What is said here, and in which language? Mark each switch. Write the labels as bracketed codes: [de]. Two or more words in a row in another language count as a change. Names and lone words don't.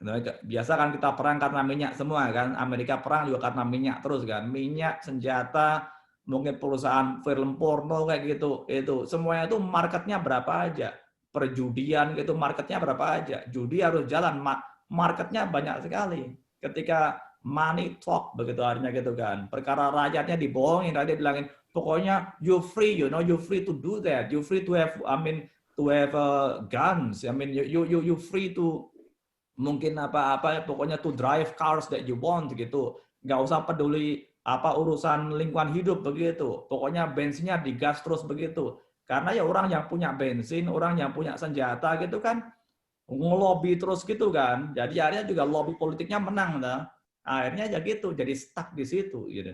[id] Biasa kan kita perang karena minyak semua kan. Amerika perang juga karena minyak terus kan. Minyak, senjata, mungkin perusahaan film porno kayak gitu. Itu semuanya itu marketnya berapa aja. Perjudian gitu marketnya berapa aja. Judi harus jalan, marketnya banyak sekali. Ketika [en] money talk [id] begitu artinya gitu kan. Perkara rakyatnya dibohongin, rakyat bilangin pokoknya [en] you free, you know, you free to do that. You free to have, to have guns. You free to [id] mungkin apa-apa, pokoknya [en] to drive cars that you want gitu. [id] Nggak usah peduli apa urusan lingkungan hidup begitu. Pokoknya bensinnya digas terus begitu. Karena ya orang yang punya bensin, orang yang punya senjata gitu kan ngelobi terus gitu kan. Jadi akhirnya juga lobby politiknya menang dah. Akhirnya ya gitu, jadi stuck di situ gitu.